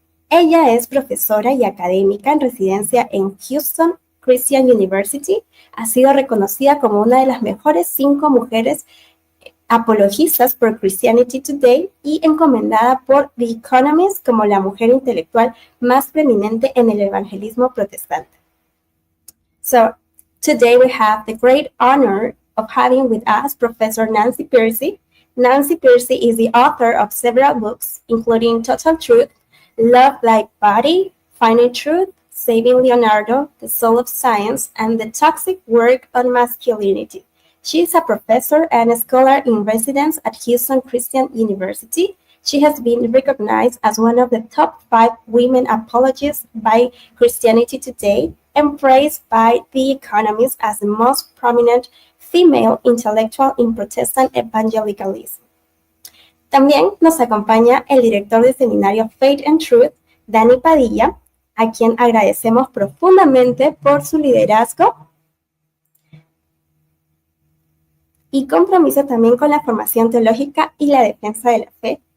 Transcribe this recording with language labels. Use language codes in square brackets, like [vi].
[es] Ella es profesora y académica en residencia en Houston Christian University. Ha sido reconocida como una de las mejores 5 mujeres apologistas por Christianity Today y encomendada por The Economist como la mujer intelectual más preeminente en el evangelismo protestante. [en] So, today we have the great honor of having with us Professor Nancy Pearcey. Nancy Pearcey is the author of several books, including Total Truth, Love Like Body, Final Truth, Saving Leonardo, The Soul of Science, and The Toxic Work on Masculinity. She is a professor and a scholar in residence at Houston Christian University. She has been recognized as one of the top 5 women apologists by Christianity Today and praised by The Economist as the most prominent female intellectual in Protestant evangelicalism. [es] También nos acompaña el director del seminario Faith and Truth, Dani Padilla, a quien agradecemos profundamente por su liderazgo y compromiso también con la formación teológica y la defensa de la fe.